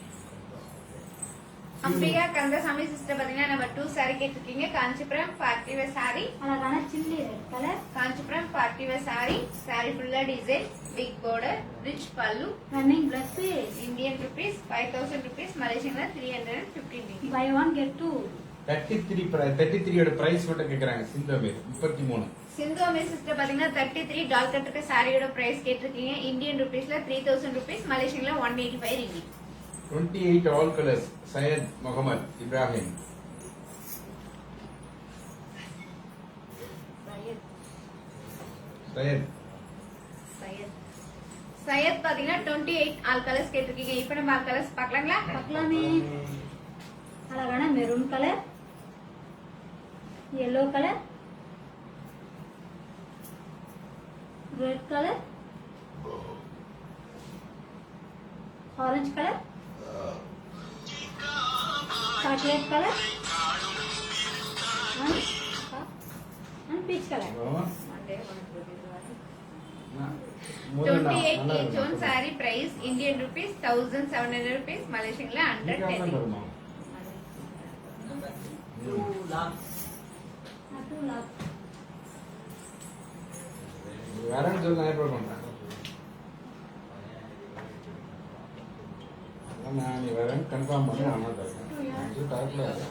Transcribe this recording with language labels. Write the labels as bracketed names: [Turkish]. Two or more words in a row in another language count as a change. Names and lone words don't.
[Tamil] அம்பிகா கந்தசாமி சிஸ்டர் பாத்தீங்கன்னா [English] number 2 saree [Tamil] கேட்டிருக்கீங்க. காஞ்சிபுரம் [English] party wear saree, [Tamil] அழகான [English] chilli red colour, [Tamil] காஞ்சிபுரம் [English] party wear saree. [Tamil] saree ஃபுல்லா டிசைன், [English] big border, [Tamil] ரிச் பல்லு. [English] running plus pay. Indian rupees 5000 rupees, Malaysian la 315 ringgit. buy one get two. [Tamil] 33 ஓட பிரைஸ் மட்டும் கேக்குறாங்க சிந்து அமீர். 33. சிந்து அமீர் சிஸ்டர் பாத்தீங்கன்னா 33 டால் கட் இருக்க சாரியோட பிரைஸ் கேட்டிருக்கீங்க. [English] Indian rupeesல 3000 rupees, Malaysian la 185 ringgit. 28 all colors. Syed Muhammad Ibrahim. Syed. [Tamil] சையத் பாத்தீங்கன்னா 28 [English] all colours [Tamil] கேட்டிருக்கீங்க. இப்போ நம்ம [English] all colours [Tamil] பார்க்கலாங்களா? பார்க்கலாமே. அழகான [English] maroon colour, yellow colour, red colour, orange colour, chocolate colour and peach colour. 28 each one saree price Indian rupees 1700 rupees, Malaysian la 110 ringgit. [Tamil] வரேன்னு சொல்லி நான் ஏற்பாடு பண்றேன். நீ வரேன்னு கன்ஃபார்ம் பண்ணி நான் தரேன். தரல